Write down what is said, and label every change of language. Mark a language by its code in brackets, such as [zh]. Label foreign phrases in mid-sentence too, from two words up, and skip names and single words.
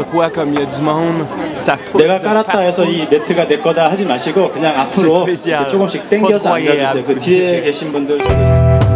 [fr] N'importe quoi comme il y a du monde, ça pousse. [ko] 내가 깔았다 해서 이 매트가 내 거다 하지 마시고 그냥 앞으로 조금씩 당겨서 앉아주세요. 그 뒤에 계신 분들